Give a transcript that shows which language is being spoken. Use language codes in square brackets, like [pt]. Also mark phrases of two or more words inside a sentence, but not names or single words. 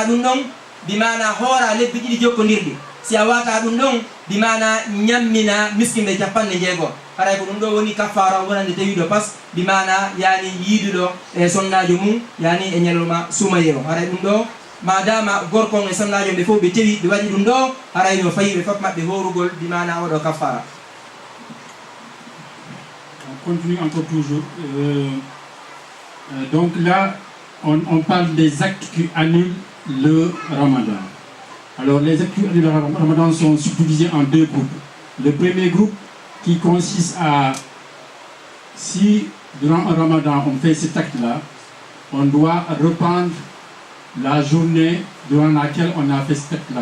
[ff] ɗum ɗon bimana hoora lebbi ɗiɗi jokkodirɗi si a wata ɗum ɗon bimana ñammina miskinɓe 90 haray ko ɗum ɗo woni kaffara wonande tawiɗo pas bimana yani yiiduɗo e sonnajo mum yani e ñalolma sumayero haray ɗum ɗo madama gorkon e sonnajo ɓe fof ɓe tewi ɓe waɗi ɗum ɗo haray no fayi ɓe fof maɓɓe horugol bimana oɗo kaffara. [fr] On continue encore toujours. Donc là, on parle des actes qui annulent le Ramadan. Alors les actes qui annulent le Ramadan sont subdivisés en 2 groupes. Le premier groupe qui consiste à, si durant un Ramadan on fait cet acte-là, on doit reprendre la journée durant laquelle on a fait cet acte-là.